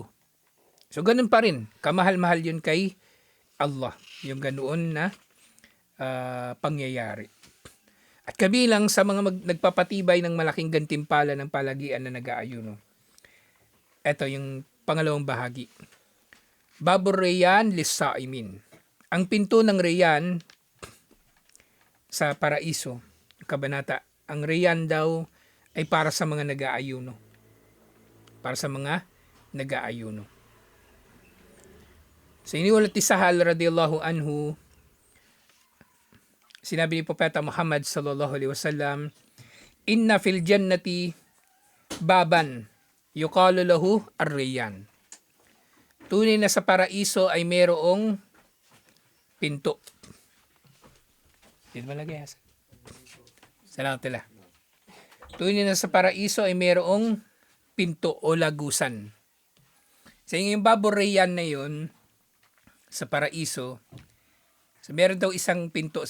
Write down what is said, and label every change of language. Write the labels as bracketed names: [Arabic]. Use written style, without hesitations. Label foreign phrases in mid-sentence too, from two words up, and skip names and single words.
[Filipino] So, ganun pa rin. Kamahal-mahal yun kay Allah. Yung ganoon na pangyayari. At kabilang sa mga nagpapatibay ng malaking gantimpala ng palagian na nag-aayuno. Ito yung pangalawang bahagi. [Arabic] باب الريان للصائمين. [Filipino] Ang pinto ng Rayyan sa paraiso, kabanata, ang Rayyan daw ay para sa mga nag-aayuno. Para sa mga nag-aayuno. Sa iniulat ni Sahal [Arabic] رضي الله عنه, [Filipino] sinabi ni Propeta Muhammad [Arabic] صلى الله عليه وسلم, "إن في الجنة بابا يقال له الريان." [Filipino] Tunay na sa paraiso ay mayroong pinto. Dito malagay Hasan. Salamat tala. Tunay na sa paraiso ay mayroong pinto o lagusan. Sa yung baboreyan na yun, sa paraiso, so meron daw isang pinto.